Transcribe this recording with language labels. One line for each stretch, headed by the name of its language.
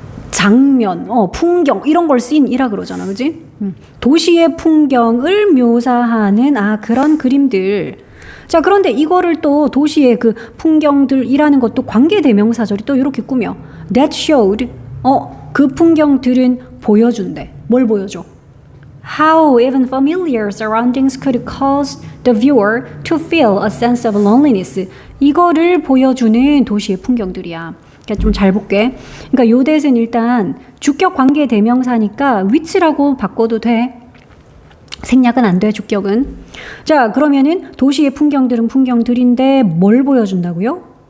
Korean: 장면, 풍경 이런 걸 scene이라 그러잖아. 그치? 도시의 풍경을 묘사하는 그런 그림들. 자, 그런데 이거를 또 도시의 그 풍경들이라는 것도 관계대명사절이 또 이렇게 꾸며.
English: That showed,
Korean: 그 풍경들은 보여준대. 뭘 보여줘?
English: How even familiar surroundings could cause the viewer to feel a sense of loneliness.
Korean: 이거를 보여주는 도시의 풍경들이야. 좀 잘 볼게. 그러니까 요 대신 일단 주격 관계대명사니까 which라고 바꿔도 돼. 생략은 안 돼, 주격은. 자, 그러면은 도시의 풍경들은 풍경들인데 뭘 보여준다고요?